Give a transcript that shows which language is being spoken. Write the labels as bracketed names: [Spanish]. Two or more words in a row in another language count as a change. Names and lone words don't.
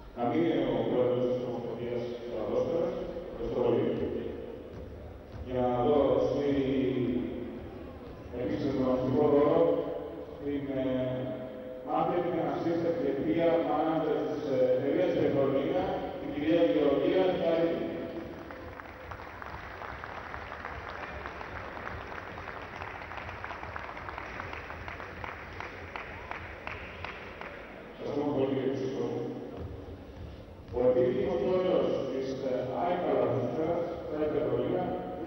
[Greek] είναι ο πρόεδρος της Ομοσπονδίας Ποδόσφαιρας. Ευχαριστώ πολύ. Για να δώσω επίσης τον ονομαστικό δώρο στην [English] marketing and assistant [Greek] διευθύντρια manager της εταιρείας Πετρολίνα, την κυρία Γεωργία Σταρίδη. Ο επίτιμος πρόεδρος της ΑΕΚ Καλαθοσφαίρας, ΤΑΕ Πετρολίνα, κ.